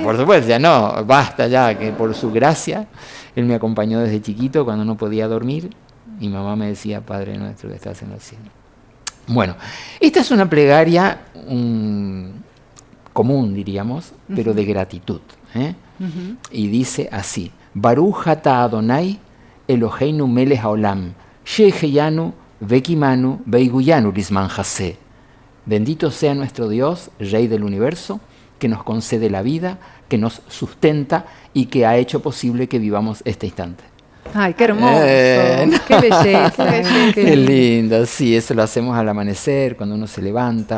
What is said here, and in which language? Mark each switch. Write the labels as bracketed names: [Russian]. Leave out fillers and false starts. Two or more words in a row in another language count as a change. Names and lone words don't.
[Spanish] Por supuesto, ya no, basta ya, que por su gracia, Él me acompañó desde chiquito cuando no podía dormir. Y mamá me decía, Padre nuestro que estás en el cielo. Bueno, esta es una plegaria común, diríamos, pero de gratitud. Y dice así, [Hebrew] ברוך אתה אדוני אלוהינו מלך העולם, שהחיינו וקיימנו והגיענו לזמן הזה. [Spanish] Bendito sea nuestro Dios, Rey del universo, que nos concede la vida, que nos sustenta y que ha hecho posible que vivamos este instante. Ay, qué hermoso. No. Qué belleza. Qué lindo, sí, eso lo hacemos al amanecer, cuando uno se levanta.